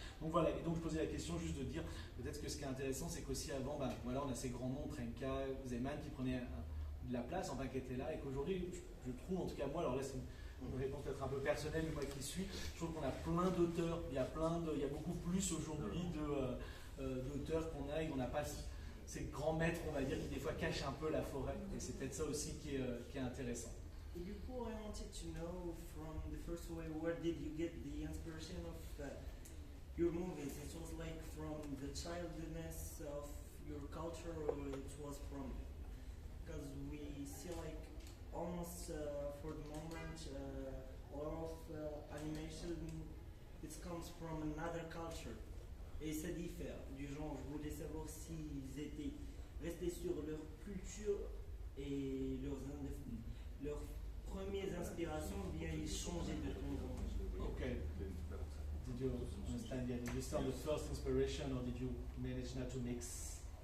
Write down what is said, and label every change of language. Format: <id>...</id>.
<fr>Donc voilà, et donc je posais la question juste de dire, peut-être que ce qui est intéressant, c'est qu'aussi avant, ben, voilà, on a ces grands noms, Trenka, Zeman, qui prenaient de la place, enfin qui étaient là, et qu'aujourd'hui, je trouve, en tout cas moi, alors là c'est une réponse peut-être un peu personnelle, mais moi qui suis, je trouve qu'on a plein d'auteurs, il y a beaucoup plus aujourd'hui d'auteurs qu'on a, et on n'a pas ces grands maîtres, on va dire, qui des fois cachent un peu la forêt, et c'est peut-être ça aussi qui est intéressant. Et du coup,</fr> <en>I wanted to know from the first way, where did you get the inspiration of your movies? It was like from the childness of your culture, or it was from, because we see like almost for the moment a lot of animation, it comes from another culture.</en> <fr>Et ça diffère du genre, je voulais savoir s'ils étaient restés sur leur culture et leurs premières inspirations, ou bien ils changeaient de temps en temps.</fr> <en>Okay. Did you understand? Yeah, did you start the first inspiration, or did you manage not to mix?</en>